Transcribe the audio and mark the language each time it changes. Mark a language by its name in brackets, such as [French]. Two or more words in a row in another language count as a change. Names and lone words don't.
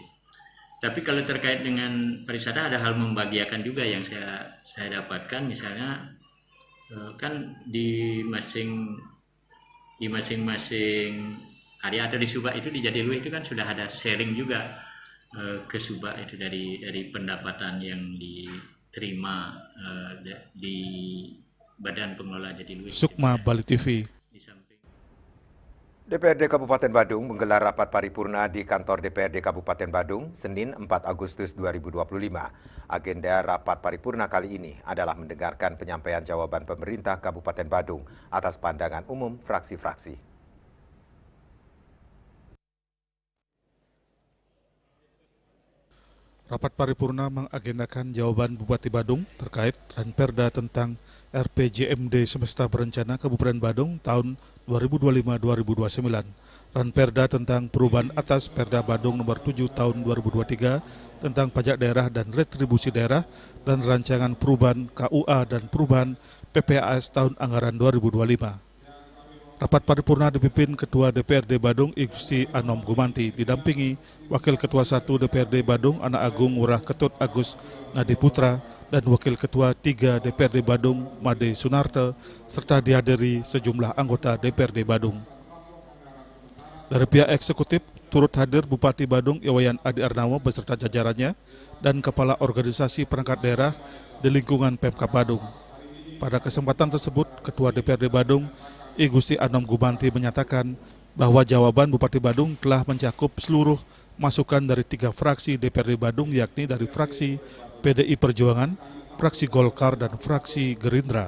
[Indonesian] Tapi kalau terkait dengan pariwisata ada hal membahagiakan juga yang saya dapatkan, misalnya kan di masing-masing area atau di subak itu di Jatiluwih itu kan sudah ada sharing juga ke subak itu dari pendapatan yang diterima di Badan Pengelola Jatiluwih. Sukma, Bali TV. DPRD Kabupaten Badung menggelar rapat paripurna di kantor DPRD Kabupaten Badung Senin 4 Agustus 2025. Agenda rapat paripurna kali ini adalah mendengarkan penyampaian jawaban pemerintah Kabupaten Badung atas pandangan umum fraksi-fraksi. Rapat paripurna mengagendakan jawaban Bupati Badung terkait Ranperda tentang RPJMD Semesta Berencana Kabupaten Badung tahun 2025-2029. Ranperda tentang perubahan atas Perda Badung nomor 7 tahun 2023 tentang pajak daerah dan retribusi daerah dan rancangan perubahan KUA dan perubahan PPAS tahun anggaran 2025. Rapat paripurna dipimpin Ketua DPRD Badung Igusti Anom Gumanti, didampingi Wakil Ketua 1 DPRD Badung Anak Agung Ngurah Ketut Agus Nadi Putra dan Wakil Ketua 3 DPRD Badung Made Sunarte, serta dihadiri sejumlah anggota DPRD Badung. Dari pihak eksekutif, turut hadir Bupati Badung Iwayan Adi Arnawo beserta jajarannya dan Kepala Organisasi Perangkat Daerah di lingkungan Pemkab Badung. Pada kesempatan tersebut, Ketua DPRD Badung, I Gusti Anom Gumanti menyatakan bahwa jawaban Bupati Badung telah mencakup seluruh masukan dari 3 fraksi DPRD Badung, yakni dari fraksi PDI Perjuangan, fraksi Golkar, dan fraksi Gerindra.